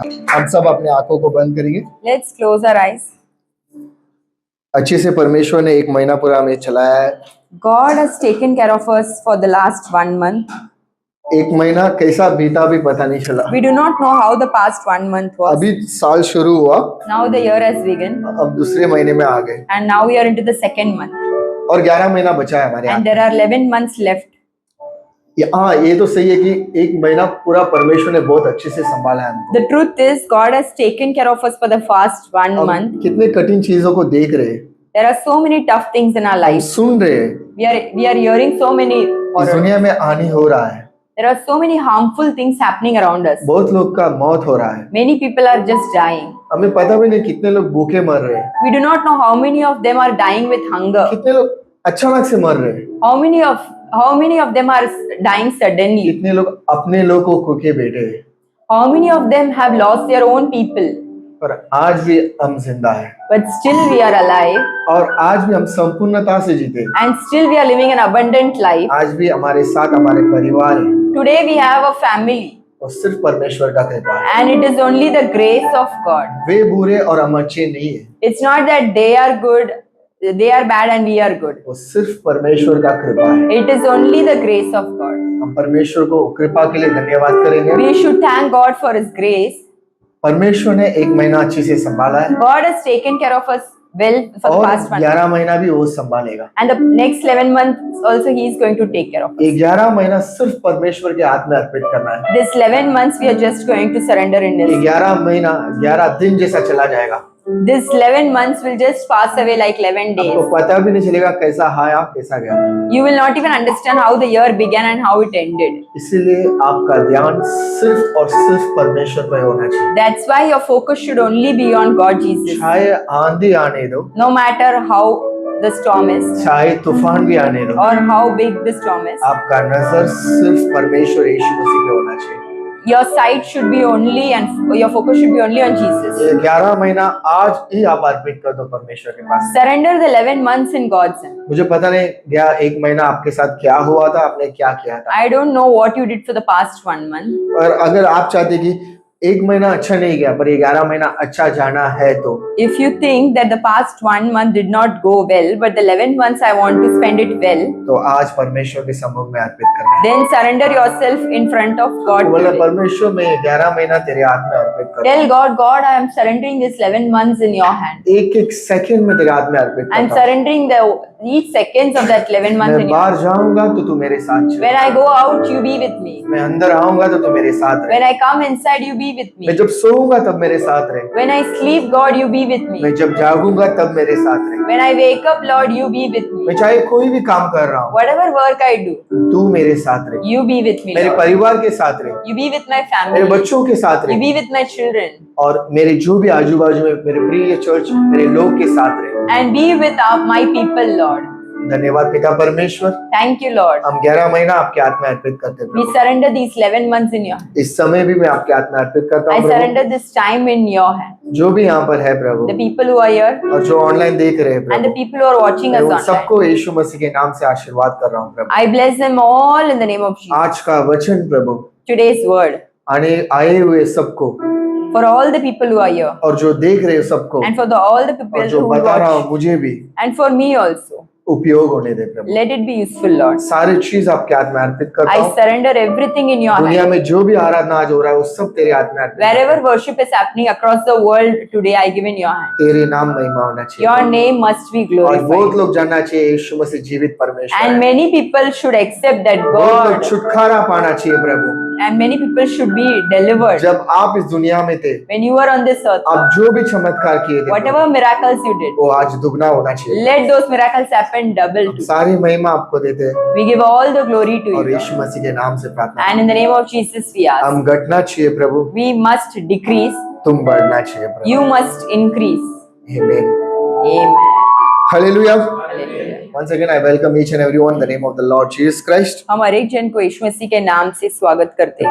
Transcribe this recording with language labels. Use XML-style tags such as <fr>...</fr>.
<hi>हम सब अपने आंखों को बंद करेंगे।</hi> <en>Let's close our eyes.</en> <hi>अच्छे से परमेश्वर ने 1 महीना पूरा हमें चलाया है।</hi> <en>God has taken care of us for the last 1 month.</en> <hi>1 महीना कैसा बीता भी पता नहीं चला।</hi> <en>We do not know how the past 1 month was.</en> <hi>अभी साल शुरू हुआ,</hi> <en>Now the year has begun</en> <hi>अब दूसरे महीने में आ गए</hi> <en>and now we are into the second month</en> <hi>और 11 महीना बचा है हमारे</hi> <en>and</en> <hi>हाथ।</hi> <en>there are 11 months left.</en> <hi>हाँ, ये तो सही है कि 1 महीना पूरा परमेश्वर ने बहुत अच्छे से संभाला है हमको।</hi> <en>The truth is God has taken care of us for the past 1</en> <hi>हम</hi> <en>month.</en> <hi>कितने कठिन चीजों को देख रहे हैं,</hi> <en>There are so many tough things in our</en> <hi>हम</hi> <en>lives.</en> <hi>सुन रहे हैं,</hi> <en>We are hearing so many</en> <hi>इस</hi> <en>horrors.</en> <hi>दुनिया में हानि हो रहा है,</hi> <en>There are so many harmful things happening around us.</en> <hi>बहुत लोग का मौत हो रहा है,</hi> <en>Many people are just dying.</en> <hi>हमें पता भी नहीं कितने लोग भूखे मर रहे हैं,</hi> <en>We do not know how many of them are dying with hunger.</en> <hi>कितने लोग अचानक से मर रहे हैं,</hi> <en>How many of them are dying suddenly?</en> <hi>कितने लोग अपने लोग को खो के बैठे हैं,</hi> <en>How many of them have lost their own people?</en> <hi>पर आज भी हम जिंदा है</hi> <en>But still we are alive</en> <hi>और आज भी हम संपूर्णता से जीते।</hi> <en>and still we are living an abundant life.</en> <hi>आज भी हमारे साथ हमारे परिवार है</hi> <en>Today we have a family</en> <hi>और सिर्फ परमेश्वर का कृपा है।</hi> <en>and it is only the grace of God.</en> <hi>वे बुरे और हम अच्छे नहीं है,</hi> <en>It's not that they are good, they are bad and we are good.</en> <hi>वो सिर्फ परमेश्वर का कृपा है।</hi> <en>It is only the grace of God.</en> <hi>हम परमेश्वर को कृपा के लिए धन्यवाद करेंगे।</hi> <en>We should thank God for His grace.</en> <hi>परमेश्वर ने 1 महीना अच्छे से संभाला है</hi> <en>God has taken care of us well for the</en> <hi>और</hi> <en>past 1 month.</en> <hi>11 महीना भी वो संभालेगा।</hi> <en>And the next 11 months also He is going to take care of us.</en> <hi>ये 11 महीना सिर्फ परमेश्वर के हाथ में अर्पित करना है।</hi> <en>This 11 months we are just going to surrender in</en> <hi>ये</hi> <en>His.</en> <hi>11 महीना 11 दिन जैसा चला जाएगा।</hi> <en>This 11 months will just pass away like 11 days.</en> <hi>आपको पता भी नहीं चलेगा कैसा आया कैसा गया।</hi> <en>You will not even understand how the year began and how it ended.</en> <hi>इसीलिए आपका ध्यान सिर्फ और सिर्फ परमेश्वर पर होना चाहिए।</hi> <en>That's why your focus should only be on God Jesus.</en> <hi>चाहे आंधी आने दो,</hi> <en>No matter how the storm is</en> <hi>चाहे तूफान भी आने दो,</hi> <en>or how big the storm is,</en> <hi>आपका नजर सिर्फ परमेश्वर यीशु मसीह पे होना चाहिए।</hi> <en>your sight should be only and your focus should be only on Jesus.</en> <hi>ये 11 महीना आज ही आप अर्पित कर दो परमेश्वर के पास।</hi> <en>Surrender the 11 months in God's hand.</en> <hi>मुझे पता नहीं गया 1 महीना आपके साथ क्या हुआ था, आपने क्या किया था,</hi> <en>I don't know what you did for the past 1 month.</en> <hi>और अगर आप चाहते कि 1 महीना अच्छा नहीं गया पर ये 11 महीना अच्छा जाना है तो</hi> <en>If you think that the past 1 month did not go well, but the 11 months I want to spend it well,</en> <hi>आज परमेश्वर के सम्मुख में अर्पित करना है।</hi> <en>then surrender yourself in front of God</en> <hi>बोले</hi> <en>today.</en> <hi>परमेश्वर मैं 11 महीना तेरे हाथ में अर्पित कर</hi> <en>Tell God, God, I am surrendering this 11 months in your hand.</en> <hi>एक सेकंड में तेरे हाथ में अर्पित</hi> <en>I am</en> <hi>करता हूं।</hi> <en>surrendering each seconds of that 11 months</en> <hi>मैं</hi> <en>in your</en> <hi>बाहर</hi> <en>hand.</en> <hi>जाऊंगा तो तू मेरे साथ चल,</hi> <en>When I go out, you be with me.</en> <hi>मैं अंदर आऊंगा तो तू मेरे साथ रहे,</hi> <en>When I come inside, you be with</en> <hi>मैं</hi> <en>me.</en> <hi>जब सोऊंगा तब मेरे साथ रहे,</hi> <en>When I sleep, God, you be with me.</en> <hi>मैं जब जागूंगा तब मेरे साथ रहे,</hi> <en>When I wake up, Lord, you be with me.</en> <hi>मैं चाहे कोई भी काम कर रहा हूँ</hi> <en>Whatever work I do,</en> <hi>तू मेरे साथ रहे,</hi> <en>you be with me.</en> <hi>मेरे</hi> <en>Lord.</en> <hi>परिवार के साथ रहे,</hi> <en>You be with my</en> <hi>मेरे</hi> <en>family.</en> <hi>बच्चों के साथ</hi> <en>You</en> <hi>रहे,</hi> <en>be with my children.</en> <hi>और मेरे जो भी आजू बाजू में मेरे प्रिय चर्च मेरे लोग के साथ रहे।</hi> <en>And be with my people, Lord.</en> <hi>धन्यवाद पिता परमेश्वर,</hi> <en>Thank you, Lord.</en> <hi>हम 11 महीना आपके हाथ में अर्पित करते हैं</hi> <en>We</en> <hi>Prabhu.</hi> <en>surrender these 11 months in your hand.</en> <hi>इस समय भी मैं आपके हाथ में अर्पित करता</hi> <en>I</en> <hi>हूँ प्रभु।</hi> <en>surrender this time in your hand.</en> <hi>जो भी यहाँ पर है प्रभु</hi> <en>The people who are here</en> <hi>और जो ऑनलाइन देख रहे हैं</hi> <en>and the</en> <hi>Prabhu,</hi> <en>people who are watching</en> <hi>मैं</hi> <en>us</en> <hi>उन</hi> <en>online.</en> <hi>सबको यीशु मसीह के नाम से आशीर्वाद कर रहा हूँ प्रभु।</hi> <en>I bless them all in the name of Jesus.</en> <hi>आज का वचन प्रभु</hi> <en>Today's word</en> <hi>आए हुए सबको</hi> <en>for all the people who are here</en> <hi>और जो देख रहे हैं सबको</hi> <en>and for all the</en> <hi>और</hi> <en>people</en> <hi>जो</hi> <en>who</en> <hi>बता रहा</hi> <en>watch</en> <hi>हूँ मुझे भी</hi> <en>and for me also.</en> <hi>उपयोग होने दे प्रभु।</hi> <en>Let it be useful, Lord.</en> <hi>सारी चीज आपके हाथ में अर्पित करता</hi> <en>I</en> <hi>हूँ।</hi> <en>surrender everything in your</en> <hi>दुनिया</hi> <en>hand.</en> <hi>में जो भी आराधना आज हो रहा है वो सब तेरे हाथ में अर्पित करता</hi> <en>Wherever</en> <hi>हूँ।</hi> <en>worship is happening across the world today, I give in your hand.</en> <hi>तेरे नाम महिमा होना चाहिए</hi> <en>Your name must be</en> <hi>और बहुत</hi> <en>glorified.</en> <hi>लोग जानना चाहिए यीशु मसीह जीवित परमेश्वर</hi> <en>And</en> <hi>है।</hi> <en>many people should accept that</en> <hi>बहुत लोग</hi> <en>God,</en> <hi>छुटकारा पाना चाहिए प्रभु।</hi> <en>and many people should be delivered.</en> <hi>जब आप इस दुनिया में थे,</hi> <en>When you were on this earth,</en> <hi>आप जो भी चमत्कार किए थे</hi> <en>whatever miracles you did,</en> <hi>वो आज दुगना होना चाहिए।</hi> <en>let those miracles happen double too.</en> <hi>सारी महिमा आपको देते हैं</hi> <en>We give all the glory to</en> <hi>और</hi> <en>you.</en> <hi>यीशु मसीह के नाम से प्रार्थना।</hi> <en>And in the name of Jesus we ask.</en> <hi>हम घटना चाहिए प्रभु,</hi> <en>We must decrease,</en> <hi>तुम बढ़ना चाहिए प्रभु।</hi> <en>you must increase. Amen. Amen. Hallelujah. Hallelujah. Once again I welcome each and everyone in the name of the Lord Jesus Christ.</en> <hi>हम हर एक जन को यीशु मसीह के नाम से स्वागत करते हैं।</hi>